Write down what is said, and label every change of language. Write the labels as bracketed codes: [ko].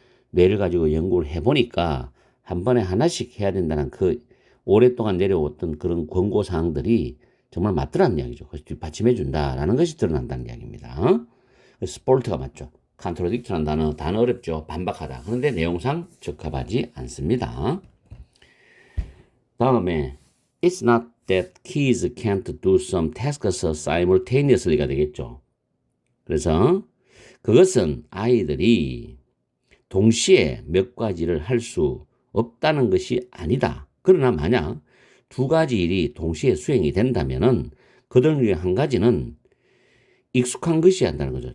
[ko] 뇌를 가지고 연구를 해보니까 한 번에 하나씩 해야 된다는 그 오랫동안 내려왔던 그런 권고 사항들이 정말 맞더라는 이야기죠. 그래서 뒷받침해 준다라는 것이 드러난다는 이야기입니다. 그래서 스폴트가 맞죠. 컨트로딕트라는 단어 어렵죠. 반박하다. 그런데 내용상 적합하지 않습니다. 다음에 [en] it's not that kids can't do some tasks simultaneously가 [ko] 되겠죠. 그래서 그것은 아이들이 동시에 몇 가지를 할 수 없다는 것이 아니다. 그러나 만약 두 가지 일이 동시에 수행이 된다면은 그들 중에 한 가지는 익숙한 것이 한다는 거죠.